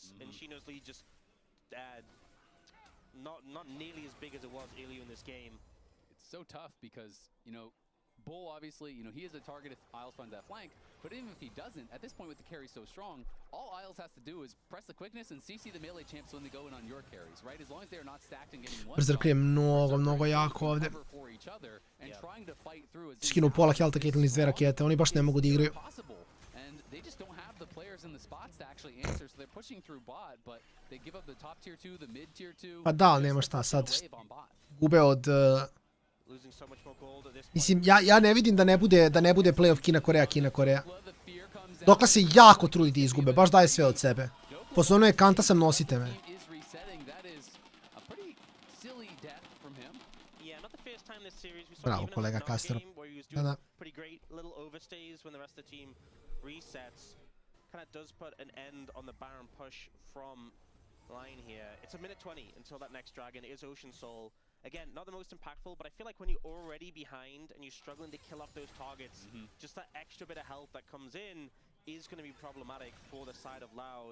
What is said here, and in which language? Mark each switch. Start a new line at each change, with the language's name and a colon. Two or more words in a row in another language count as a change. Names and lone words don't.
English: And Shino's lead just not nearly as big as it was earlier in this game. It's so tough because, you know, Bull, obviously, you know, he is a target if Isles finds that flank, but even if he doesn't, at this point with the carry so strong, all Isles has to do is press the quickness and CC the melee champs when they go in on your carries, right? As long as they are not stacked and getting one
Serbian: Berserker je mnogo jako ovdje.
English: and trying to fight through as
Serbian: Skinu pola helta Caitlyn iz 2 rakete, oni baš ne mogu da igraju.
English: and they just don't have the players in the spots to actually answer, so they're pushing through bot, but they give up the top tier 2, the mid tier 2.
Serbian: Pa da, ali nema šta sad. Gube od... Mislim, ja ne vidim da ne bude playoff Kina-Koreja. Dokle se jako trudi da izgube, baš daje sve od sebe. Posle ono je kanta sam nosite me. Bravo, kolega Kastero. Da.
English: Kind of does put an end on the Baron push from Lion here. It's a minute 20 until that next dragon is Ocean Soul. Again, not the most impactful, but I feel like when you're already behind and you're struggling to kill off those targets, just that extra bit of health that comes in is going to be problematic for the side of Loud.